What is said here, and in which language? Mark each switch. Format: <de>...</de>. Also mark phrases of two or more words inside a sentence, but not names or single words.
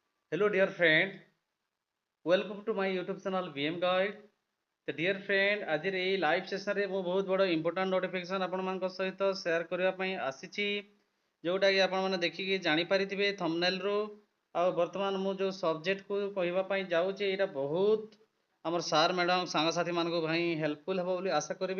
<en>Hello, dear friend. Welcome to my YouTube channel VM Guide. तो dear friend,</en> <or>आज এই</or> <en>live session</en> <or>ମୁଁ ବହୁତ ବଡ଼</or> <en>important notification</en> <or>ଆପଣମାନଙ୍କ ସହିତ ସେୟାର କରିବା ପାଇଁ ଆସିଛି, ଯେଉଁଟାକି ଆପଣମାନେ ଦେଖିକି ଜାଣିପାରିଥିବେ ଥମ୍ବନେଲ୍ରୁ। ଆଉ ବର୍ତ୍ତମାନ ମୁଁ ଯେଉଁ ସବଜେକ୍ଟକୁ କହିବା ପାଇଁ ଯାଉଛି ଏଇଟା ବହୁତ ଆମର</or> <en>sir madam</en> <or>ସାଙ୍ଗସାଥିମାନଙ୍କୁ ଭାଇ ହେଲ୍ପଫୁଲ୍ ହେବ ବୋଲି ଆଶା କରିବି।</or>